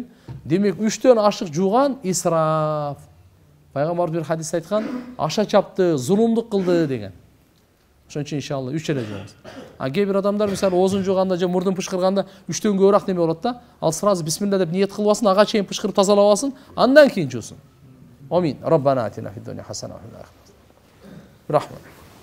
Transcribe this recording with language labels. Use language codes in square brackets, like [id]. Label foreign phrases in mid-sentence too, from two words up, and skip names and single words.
[ky] Демек 3төн ашык жууган исраф. Пайгамбар бир хадис айткан, аша чапты, зулумдук кылды деген. Ошон үчүн иншалла 3 эле жуубуз. Кээ бир адамдар мисалы оозун жууганда же мурдун пышкырганда 3төн көбүрөөк неме болот да, ал сразу бисмилла деп ниет кылбасын, ага чейин пышкырып тазалабасын, андан кийин жуусун. Амин. [ar] ربنا آتنا في الدنيا حسنة وفي الآخرة. [ky] Рахмат.